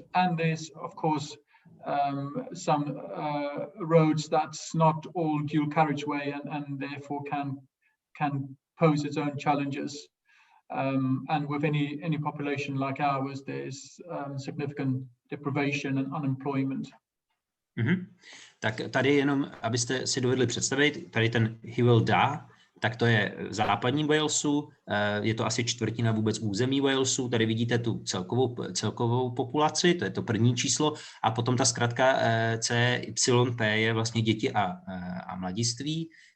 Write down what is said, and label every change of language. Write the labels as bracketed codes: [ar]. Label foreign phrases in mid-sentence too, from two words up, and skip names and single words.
[en] And there's, of course, some roads that's not all dual carriageway and therefore can pose its own challenges. And with any population like ours, there's significant deprivation and unemployment. Mm-hmm. [cs] Tak tady jenom, abyste si dovedli představit, tady ten Hywel Dda, tak to je v západním Walesu, je to asi čtvrtina vůbec území Walesu, tady vidíte tu celkovou populaci, to je to první číslo, a potom ta zkratka CYP je vlastně děti a mladiství.